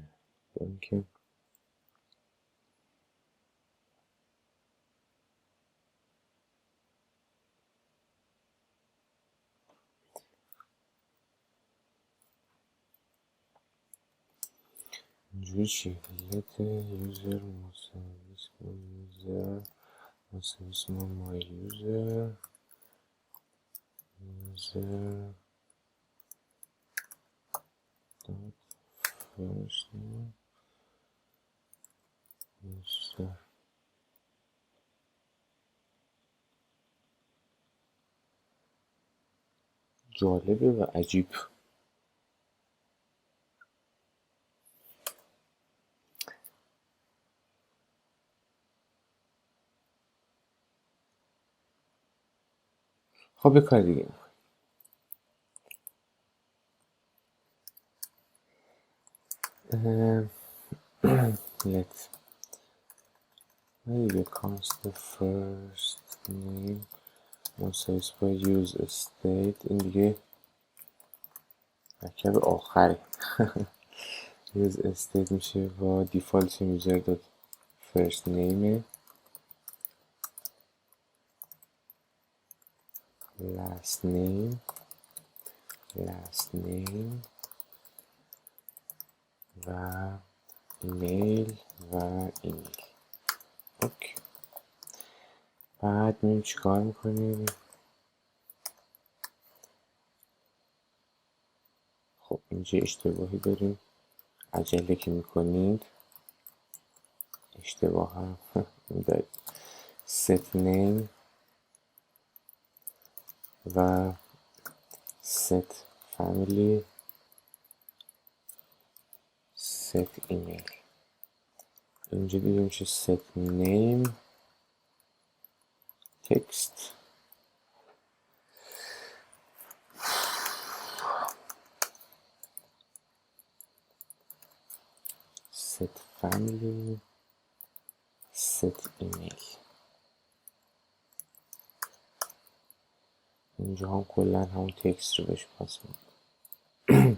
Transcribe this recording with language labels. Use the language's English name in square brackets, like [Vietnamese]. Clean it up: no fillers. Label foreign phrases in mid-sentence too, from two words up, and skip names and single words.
[Persian] با اینکه اینجوری چی؟ [English] let user [Persian] مساویس با [English] user [Persian] مساویس با [English] my user user dot first name user. [Persian] جالبه و عجیب. خب یه کار دیگه میکنم. [English] let دیگه const first name [Persian] مساویس با [English] use state. [Persian] این دیگه مرکب آخره. [English] use state [Persian] میشه با [English] default user dot first name last name [Persian] و ایمیل و ایمیل. اوکی. بعد میریم چیکار میکنیم؟ خب اینجا اشتباهی داریم، عجله که میکنید اشتباه هم دارید. [English] set name و set family set email. [Persian] اینجا دیگه میشه [English] set name text set family set email. [Persian] اینجا هم کلا همون تکست رو بهش پاس میدیم.